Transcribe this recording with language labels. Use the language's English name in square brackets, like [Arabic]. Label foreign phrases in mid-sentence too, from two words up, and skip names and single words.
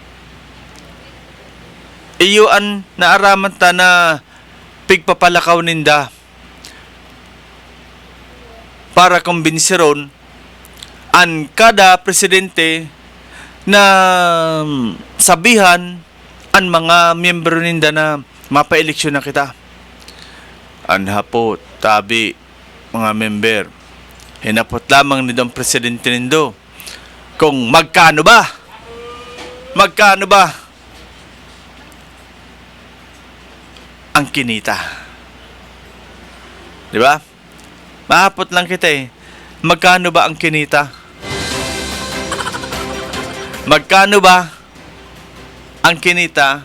[Bikol] Iyo an naaraman ta na pigpapalakaw ninda para kumbinsiron an kada presidente na sabihan an mga miyembro ninda na mapa-eleksyon na kita. Anhapot, tabi, mga member, hinapot lamang nito ang presidente nindo kung magkano ba ang kinita. [Filipino] Di ba? Mahapot lang kita Magkano ba ang kinita? Magkano ba ang kinita?